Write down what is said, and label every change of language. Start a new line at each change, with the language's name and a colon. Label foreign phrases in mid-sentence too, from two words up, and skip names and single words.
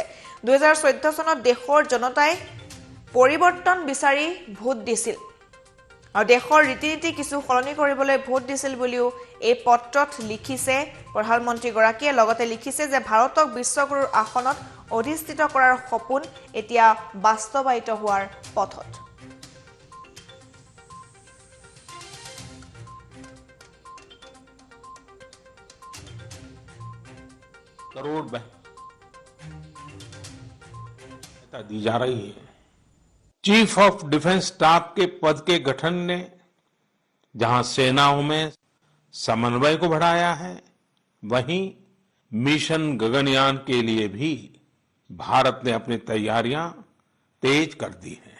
Assamese: 2014 চনত দেশৰ জনতাই পৰিৱৰ্তন বিচাৰি ভোট দিছিল আৰু দেশৰ ৰীতি নীতি কিছু সলনি কৰিবলৈ ভোট দিছিল বুলিও এই পত্ৰত লিখিছে প্ৰধানমন্ত্ৰীগৰাকীয়ে। লগতে লিখিছে যে ভাৰতক বিশ্বগুৰুৰ আসনত অধিষ্ঠিত কৰাৰ সপোন এতিয়া বাস্তৱায়িত হোৱাৰ পথত।
Hindi: करोड़ दी जा रही है। चीफ ऑफ डिफेंस स्टाफ के पद के गठन ने जहां सेनाओं में समन्वय को बढ़ाया है, वहीं मिशन गगनयान के लिए भी भारत ने अपनी तैयारियां तेज कर दी हैं।